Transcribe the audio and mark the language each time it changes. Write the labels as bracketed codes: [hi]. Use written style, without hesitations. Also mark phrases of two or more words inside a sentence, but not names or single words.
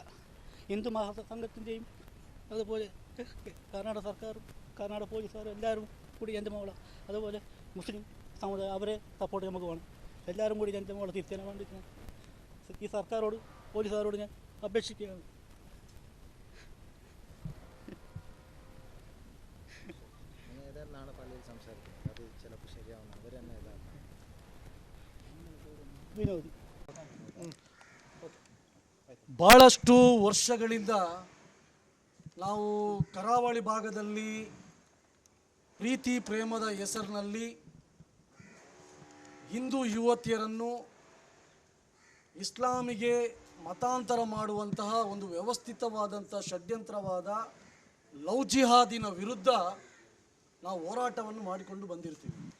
[ml] ഹിന്ദു മഹാസംഘത്തിൻ്റെയും അതുപോലെ കർണാടക സർക്കാരും കർണാടക പോലീസുകാരും എല്ലാവരും കൂടി എൻ്റെ മോളെ, അതുപോലെ മുസ്ലിം സമുദായം അവരെ സപ്പോർട്ട് നമുക്ക് വേണം. എല്ലാവരും കൂടി എൻ്റെ മോളെ തിരിച്ചാൻ വേണ്ടിയിട്ട് ഞാൻ ഈ സർക്കാരോട് പോലീസുകാരോട് ഞാൻ അപേക്ഷിക്കുകയാണ്. [kn] ವಿನೋದ್ ಭಾಳಷ್ಟು ವರ್ಷಗಳಿಂದ ನಾವು ಕರಾವಳಿ ಭಾಗದಲ್ಲಿ ಪ್ರೀತಿ ಪ್ರೇಮದ ಹೆಸರಿನಲ್ಲಿ ಹಿಂದೂ ಯುವತಿಯರನ್ನು ಇಸ್ಲಾಮಿಗೆ ಮತಾಂತರ ಮಾಡುವಂತಹ ಒಂದು ವ್ಯವಸ್ಥಿತವಾದಂಥ ಷಡ್ಯಂತ್ರವಾದ ಲವ್ ಜಿಹಾದಿನ ವಿರುದ್ಧ ನಾವು ಹೋರಾಟವನ್ನು ಮಾಡಿಕೊಂಡು ಬಂದಿರ್ತೀವಿ.